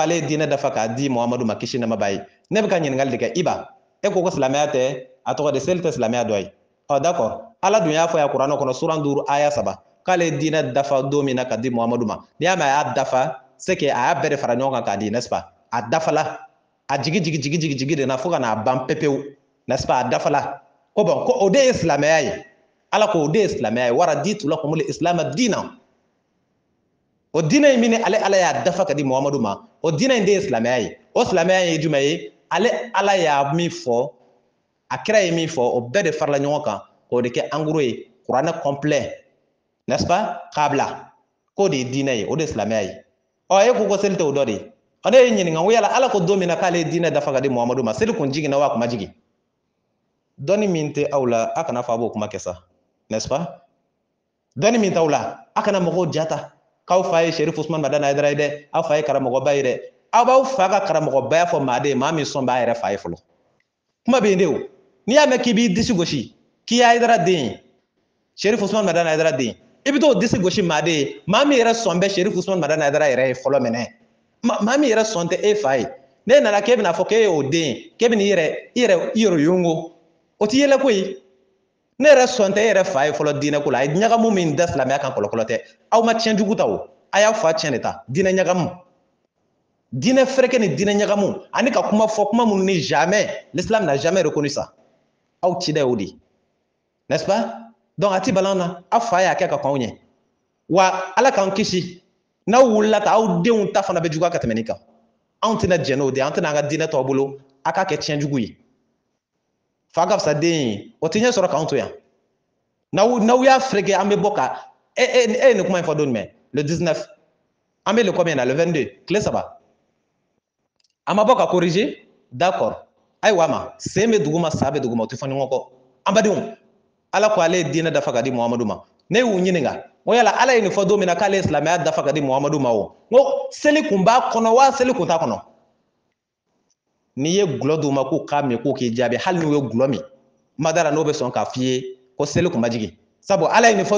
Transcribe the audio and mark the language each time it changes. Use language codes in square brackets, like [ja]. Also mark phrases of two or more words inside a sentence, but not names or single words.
[bm] ale ye diinɛ dafa k'a di muhamadu ma kisi nɛma b'a ye ne bɛ ka ɲininkali de kɛ iba e ko silamɛya tɛ a tɔgɔ de seli tɛ silamɛya dɔ ye d'accord ala dun y'a fɔ ya kuranɛ kɔnɔ suran 5 aya 3 k'ale ye diinɛ dafa don min na k'a di muhamadu ma n'i y'a mɛn a y'a dafa [fr] c'est que [bm] a y'a bɛɛ de fara ɲɔgɔn kan k'a di [fr] n'est-ce pas [bm] a dafala a jigi de na fo ka n'a ban pepewu [fr] n'est-ce pas [bm] a dafala ko bon ko o de ye silamɛya ye ala ko o de ye silamɛya ye [ar] ورضيت لكم الإسلام دينا [bm] o diinɛ in min ala y'a dafa ka di muhamadu ma o diinɛ in de ye silamɛya ye o silamɛya ye jumɛn ye ala y'a min fɔ a kira ye min fɔ o bɛɛ de farala ɲɔgɔn kan k'o de kɛ [fr] en gros [bm] ye kuranɛ complet [fr] n'est-ce pas [bm] k'a bila k'o de ye diinɛ ye o de ye silamɛya ye e ko seli tɛ o dɔ de ye ne ye ɲininka ko yala ala ko don min na k'ale ye diinɛ dafa ka di muhamadu ma seli kun jiginna wa a kun ma jigin dɔnni min tɛ aw la a kana fɔ a b'o kuma kɛ sa [fr] n'est-ce pas [bm] dɔnni min t'aw la a kana mɔgɔw jata k'aw fa ye Sherif Usman Madani Hayidara ye dɛ aw fa ye karamɔgɔba ye dɛ aw b'aw fa ka karamɔgɔbaya fɔ maa de ye maa min sɔn b'a yɛrɛ fa ye fɔlɔ kuma bɛ yen de o n'i y'a mɛn k'i b'i disi gosi k'i ye Hayidara den ye Sherif Usman Madani Hayidara den i bɛ t'o disi gosi maa de ye maa min yɛrɛ sɔn bɛ Sherif Usman Madani Hayidara yɛrɛ ye fɔlɔ minɛ maa min yɛrɛ sɔn tɛ e fa ye ne nana k'e bɛna fɔ k'e ye o den ye k'e bɛna i yɛrɛ yongo o t'i yɛlɛ koyi ne yɛrɛ sɔn tɛ e yɛrɛ fa ye fɔlɔ diinɛ ko la a ye ɲagamu min da silamɛya kan kɔlɔkɔlɔ tɛ aw ma tiɲɛ jugu ta o a y'aw fa tiɲɛ de ta diinɛ ɲagamu diinɛ fɛrɛkɛ ni diinɛ ɲagamu ani ka kuma fɔ kuma minnu ni [fr] jamais l'islam n'a jamais reconnu ça [bm] aw cida o de [fr] n'est-ce pas [bm] donc a ti balan na aw fa y'a kɛ ka k'anw ɲɛ wa ala k'an kisi n'aw wulila ta aw denw ta fana bɛ juguya ka tɛmɛ nin kan anw tɛna jɛn n'o de an tɛna an ka diinɛ tɔ bolo a k'a kɛ tiɲɛ jugu ye fa ka fisa den ye o tɛ ɲɛ sɔrɔ k'anw to yan n'aw y'a fereke an bɛ bɔ ka e ye nin kuma in fɔ don jumɛn le 19 an bɛ le combien na le 22 tile 3 an ma bɔ ka corriger d'accord ayiwa ma sen bɛ dugu ma sa bɛ dugu ma o tɛ fɔ ɲɔgɔn kɔ an badenw ala ko ale ye diinɛ dafa ka di muhamadu ma ne y'u ɲininka o yala ala ye nin fɔ don min na k'ale ye silamɛya dafa ka di muhamadu ma o n ko seli kun b'a kɔnɔ wa seli kun t'a kɔnɔ n'i ye gulɔ d'u ma k'u k'a min k'u k'i jaabi hali n'u ye gulɔ min madara n'o bɛ sɔn k'a f'i ye ko seli kun ma jigin sabu ala ye nin fɔ